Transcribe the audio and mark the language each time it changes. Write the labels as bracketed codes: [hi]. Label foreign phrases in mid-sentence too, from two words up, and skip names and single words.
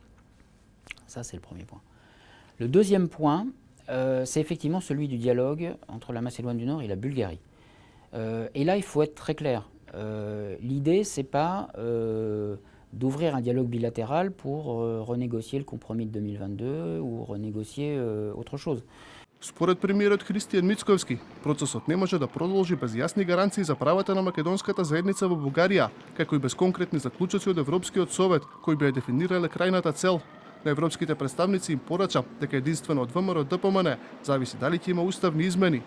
[fr] Ça, c'est le premier point. Le deuxième point, c'est effectivement celui du dialogue entre la Macédoine du Nord et la Bulgarie. Et là, il faut être très clair. L'idée, c'est pas d'ouvrir un dialogue bilatéral pour renégocier le compromis de 2022 ou renégocier autre chose. [mk] Според премиерот Христијан Мицковски, процесот не може да продолжи без јасни гаранции за правата на македонската заедница во Бугарија, како и без конкретни заклучоци од Европскиот совет, кои би ја дефинирале крајната цел. На европските представници им порача дека единствено од ВМРО ДПМН зависи дали ќе има уставни измени.